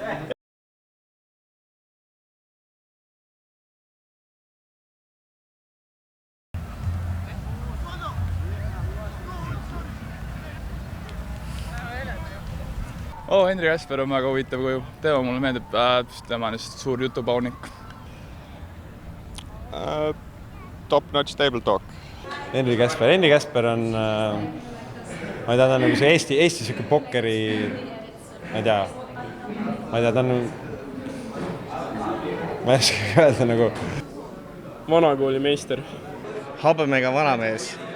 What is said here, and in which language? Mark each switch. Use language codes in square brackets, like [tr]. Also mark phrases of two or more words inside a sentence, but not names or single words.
[et] Henri Käsper on väga huvitav kuju. Tema mulle meeldib, tema on just suur jutupaunik. [en] Top-notch table talk. [et] Henri Käsper on, ma ei tea, ta on nagu see Eesti siuke pokkeri, ma ei tea, ta on, ma ei oska öelda nagu. Vanakooli meister. Habemega vanamees.